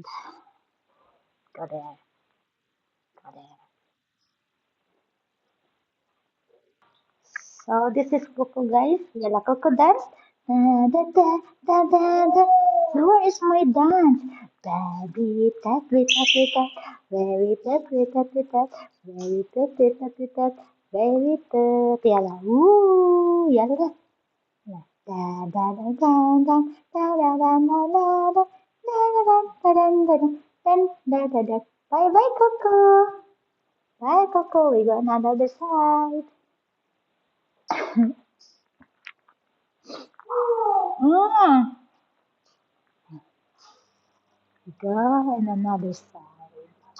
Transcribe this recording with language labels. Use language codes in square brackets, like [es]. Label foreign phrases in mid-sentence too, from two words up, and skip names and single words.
[en] Go there. Go there. So this is Coco, guys. Yala Coco dance. Da, da, da, da, da, da. Where is my dance? Baby, tat, we tat, we tat. Very tat, we tat, we tat. Very tat, we tat, we tat. Very tat. Yala. Woo. Yala da. Da, da, da, da, da. Da, da, da, da, da, da. Da, da, da, da, da, da, da. Da, da, da, da. Bye bye, Coco. Bye, Coco. We go another side. Mm. Go on another side.